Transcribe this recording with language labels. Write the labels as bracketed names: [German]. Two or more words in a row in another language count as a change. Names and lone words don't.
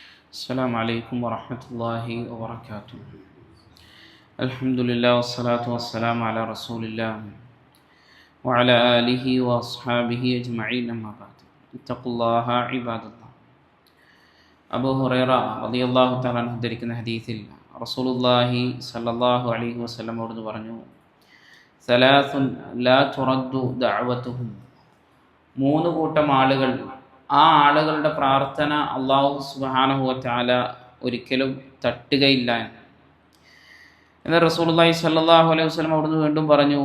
[Arabic] السلام عليكم ورحمة الله وبركاته. الحمد لله والصلاة والسلام على رسول الله وعلى آله وأصحابه أجمعين أما بعد اتقوا الله عباد الله. [Malayalam] അബൂ ഹുറൈറ [Arabic] رضي الله تعالى عنه [Malayalam] ഉദ്ധരിക്കുന്ന ഹദീസിൽ [Arabic] رسول الله صلى الله عليه وسلم [Malayalam] അവിടുന്ന് പറഞ്ഞു, [Arabic] ثلاث لا ترد دعوتهم, [Malayalam] മൂന്ന് കൂട്ടം ആളുകൾ, ആ ആളുകളുടെ പ്രാർത്ഥന [Arabic] الله سبحانه وتعالى [Malayalam] ഒരിക്കലും തട്ടുകയില്ല എന്ന് [Arabic] رسول الله صلى الله عليه وسلم [Malayalam] അവിടുന്ന് വീണ്ടും പറഞ്ഞു.